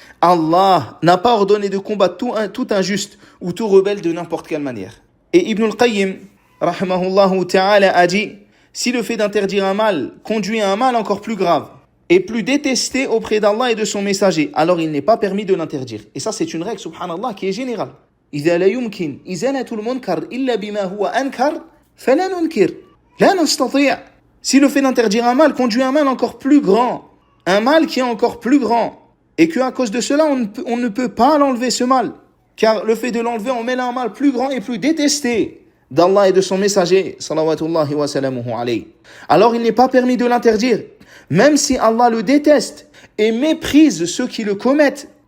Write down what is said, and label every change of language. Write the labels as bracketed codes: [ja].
[fr] Allah n'a pas ordonné de combattre tout injuste ou tout rebelle de n'importe quelle manière. Et Ibn al-Qayyim, rahimahullahu ta'ala, a dit, si le fait d'interdire un mal conduit à un mal encore plus grave et plus détesté auprès d'Allah et de son messager, alors il n'est pas permis de l'interdire. Et ça, c'est une règle, subhanallah, qui est générale. [ar] إذا لا يمكن إزالة المنكر إلا بما هو أنكر فلا ننكر لا نستطيع. [fr] Si le fait d'interdire un mal conduit à un mal encore plus grand, un mal qui est encore plus grand, et qu'à cause de cela, on ne peut pas l'enlever ce mal, car le fait de l'enlever, on met là un mal plus grand et plus détesté d'Allah et de son messager, [ar] salawatullahi wa salamuhu alayhi. [fr] Alors il n'est pas permis de l'interdire, même si Allah le déteste et méprise ceux qui le commettent.